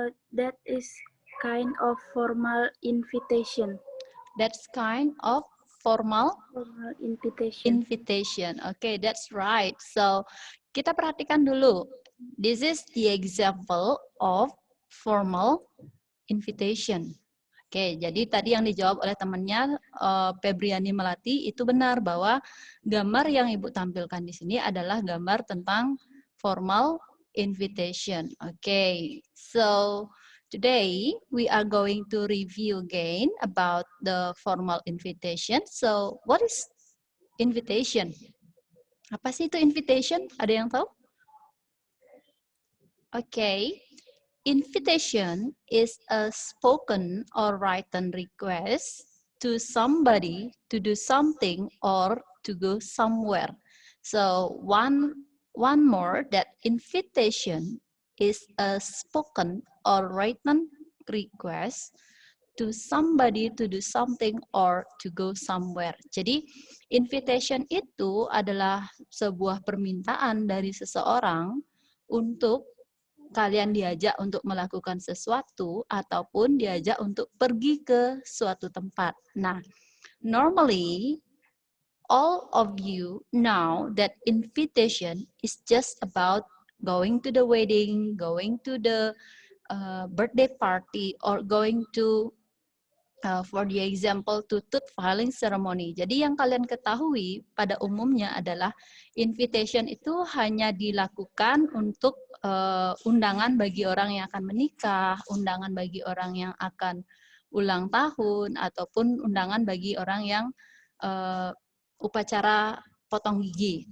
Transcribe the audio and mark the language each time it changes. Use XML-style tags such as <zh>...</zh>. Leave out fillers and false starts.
<en>That is kind of formal invitation. That's kind of formal invitation. Okay, that's right. So,</en> <id>kita perhatikan dulu.</id> <en>This is the example of formal invitation.</en> <id>Oke, jadi tadi yang dijawab oleh temannya Febriani Melati itu benar bahwa gambar yang Ibu tampilkan di sini adalah gambar tentang formal invitation.</id> <en>Oke, so today we are going to review again about the formal invitation. So, what is invitation?</en> <id>Apa sih itu invitation? Ada yang tahu?</id> <en>Okay, invitation is a spoken or written request to somebody to do something or to go somewhere. So one more, that invitation is a spoken or written request to somebody to do something or to go somewhere.</en> <id>Jadi invitation itu adalah sebuah permintaan dari seseorang untuk kalian diajak untuk melakukan sesuatu ataupun diajak untuk pergi ke suatu tempat.</id> <en>Nah, normally all of you know that invitation is just about going to the wedding, going to the birthday party, or going to for the example to tooth filing ceremony.</en> <id>Jadi yang kalian ketahui pada umumnya adalah invitation itu hanya dilakukan untuk undangan bagi orang yang akan menikah, undangan bagi orang yang akan ulang tahun, ataupun undangan bagi orang yang upacara potong gigi.</id>